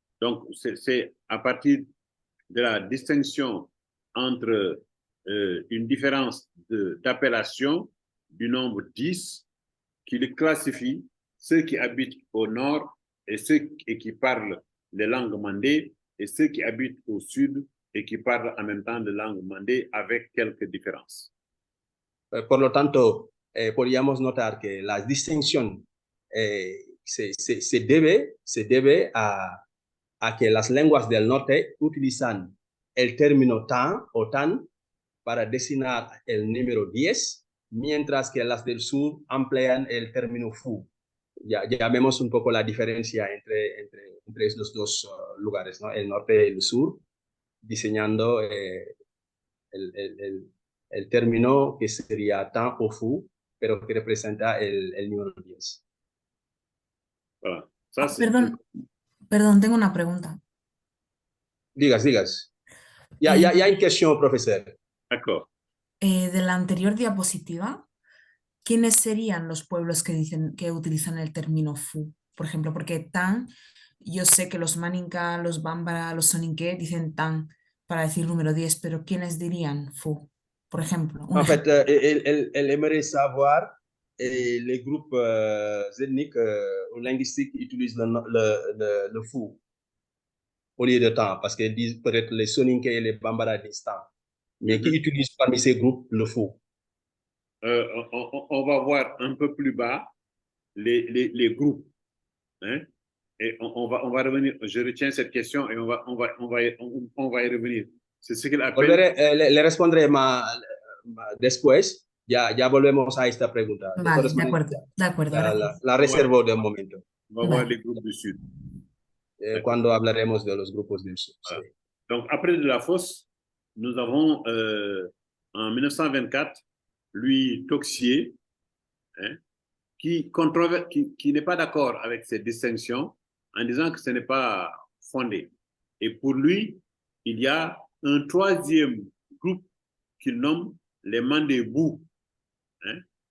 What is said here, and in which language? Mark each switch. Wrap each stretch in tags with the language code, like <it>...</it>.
<fr>Donc, c'est à partir de la distinction entre une différence d'appellation du nombre 10 qu'il classifie ceux qui habitent au nord et qui parlent les langues mandées et ceux qui habitent au sud et qui parlent en même temps de langue mandée avec quelques différences.</fr> <es>Por lo tanto, podríamos notar que la distinción se debe a que las lenguas del norte utilizan el término tan o tan para designar el número 10, mientras que las del sur emplean el término fou. Ya vemos un poco la diferencia entre estos dos lugares, ¿no? El norte y el sur, diseñando el término que sería tan o fou, pero que representa el número 10.</es> <fr>Voilà.</fr> <es>Perdón, tengo una pregunta. Digas. Ya hay cuestión, profesor.</es> <fr>D'accord.</fr> <es>De la anterior diapositiva, ¿quiénes serían los pueblos que utilizan el término fu? Por ejemplo, porque tan, yo sé que los Maninka, los Bambara, los Soninké dicen tan para decir número 10, pero ¿quiénes dirían fu? Por ejemplo.</es> <fr>En fait, elle aimerait savoir les groupes ethniques ou linguistiques utilisent le fou au lieu de temps, parce qu'ils disent peut-être les Soninké et les Bambara disent temps. Mais qui utilisent parmi ces groupes le fou? On va voir un peu plus bas les groupes. Hein? Et on va revenir. Je retiens cette question et on va y revenir. C'est ce qu'il appelle.</fr> <es>Le respondré después. Ya volvemos a esta pregunta. Vale, de acuerdo. La reservo de un momento.</es> <fr>On va voir les groupes du Sud.</fr> <es>Cuando hablaremos de los grupos del Sud.</es> <fr>Voilà.</fr> <es>Sí.</es> <fr>Donc, après Delafosse, nous avons en 1924 Louis Toxier, hein, qui n'est pas d'accord avec cette distinction en disant que ce n'est pas fondé. Et pour lui, il y a un troisième groupe qu'il nomme les Mandébou. Hein.</fr>